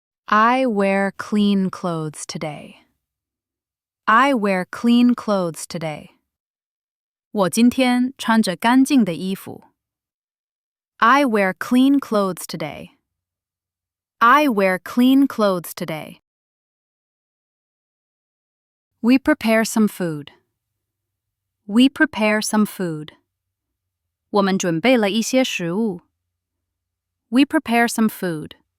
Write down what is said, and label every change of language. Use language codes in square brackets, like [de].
[en] I wear clean clothes today. I wear clean clothes today. [zh] 我今天穿着干净的衣服。 [en] I wear clean clothes today. I wear clean clothes today. We prepare some food. We prepare some food. [zh] 我们准备了一些食物。 [en] We prepare some food.